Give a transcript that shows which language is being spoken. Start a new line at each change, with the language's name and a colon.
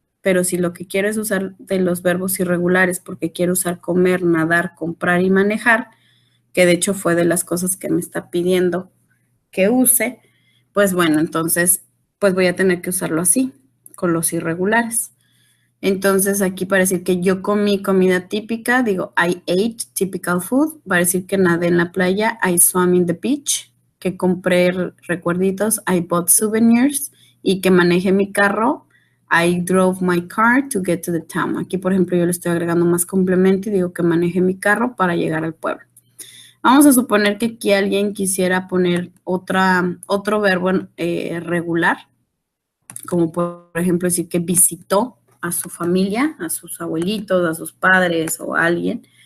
Spanish: Pero si lo que quiero es usar de los verbos irregulares porque quiero usar comer, nadar, comprar y manejar, que de hecho fue de las cosas que me está pidiendo que use, pues bueno, entonces pues voy a tener que usarlo así, con los irregulares. Entonces, aquí para decir que yo comí comida típica, digo,
English: I ate typical food.
Spanish: Para decir que nadé en la playa,
English: I swam in the beach.
Spanish: Que compré recuerditos,
English: I bought souvenirs.
Spanish: Y que manejé mi carro,
English: I drove my car to get to the town.
Spanish: Aquí, por ejemplo, yo le estoy agregando más complemento y digo que manejé mi carro para llegar al pueblo. Vamos a suponer que aquí alguien quisiera poner otro verbo regular, como por ejemplo decir que visitó a su familia, a sus abuelitos, a sus padres o a alguien.